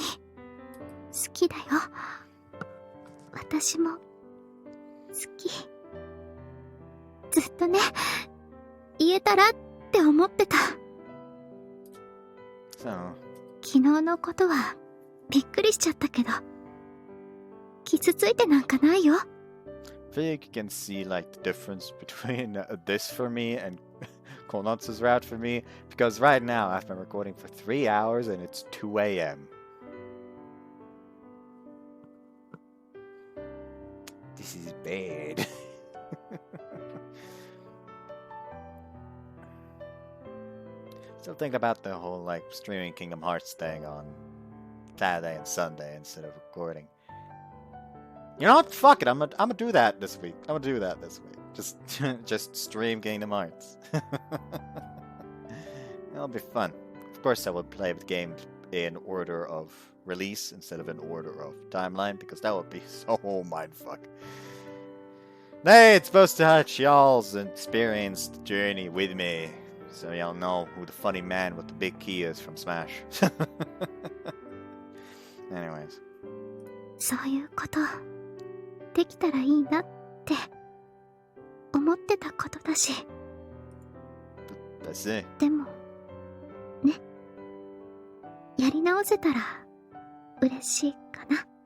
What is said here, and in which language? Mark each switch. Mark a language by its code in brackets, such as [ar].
[ja] 好きだよ。私も好き。ずっとね、言えたらって思ってた。 [en] So. [ja] 昨日のことはびっくりしちゃったけど、傷ついてなんかないよ。 [en] I feel like you can see like the difference between this for me and Konatsu's route for me, because right now I've been recording for 3 hours and it's 2 a.m. This is bad. Still think about the whole like streaming Kingdom Hearts thing on Saturday and Sunday instead of recording. You know what? Fuck it. I'm gonna do that this week. Just stream Kingdom Hearts. It'll be fun. Of course, I will play the game in order of release instead of in order of timeline, because that would be so mindfuck. Hey, it's supposed to touch y'all's experienced journey with me, so y'all know who the funny man with the big key is from Smash. Anyways. [ja] そういうことできたらいいなって思ってたことだし。でもね、やり直せたら嬉しいかな。